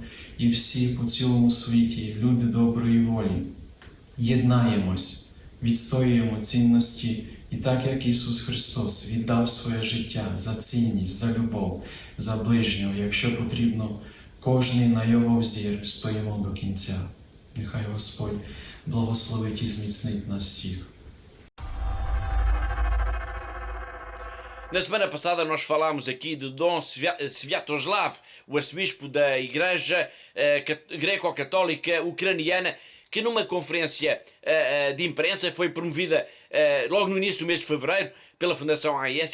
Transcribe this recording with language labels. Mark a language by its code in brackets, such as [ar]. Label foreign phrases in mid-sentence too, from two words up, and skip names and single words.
[uk] І всі по цілому світі, люди доброї волі, єднаємось, відстоюємо цінності. І так, як Ісус Христос віддав своє життя за цінність, за любов, за ближнього, якщо потрібно, кожний на Його взір стоїмо до кінця. Нехай Господь благословить і зміцнить нас всіх. [pt] Na semana passada nós falámos aqui de Dom Sviatoslav, o arcebispo da Igreja Greco-Católica Ucraniana, que numa conferência de imprensa foi promovida logo no início do mês de fevereiro pela Fundação AIS.